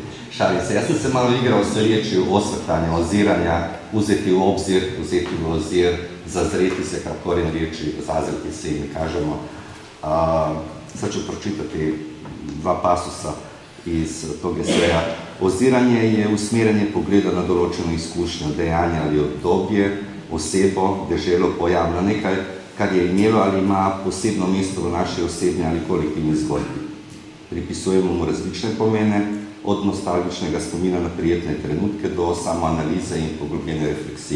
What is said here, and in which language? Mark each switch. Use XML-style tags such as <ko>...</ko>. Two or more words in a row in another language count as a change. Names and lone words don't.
<sr>Šalim se, ja sam se malo igrao sa riječju osvrtanja, oziranja, uzeti u obzir, zazreti se kao korijen riječi, zazreti se i mi kažemo. Sad ću pročitati dva pasusa iz tog eseja.</sr> <sl>Oziranje je usmerjanje pogleda na določeno izkušnjo, dejanje ali obdobje, osebo, deželo, pojav na nekaj, kar je imelo ali ima posebno mesto v naši osebni ali kolektivni zgodbi. Pripisujemo mu različne pomene, od nostalgičnega spomina na prijetne trenutke do samoanalize in poglobljene refleksije.</sl>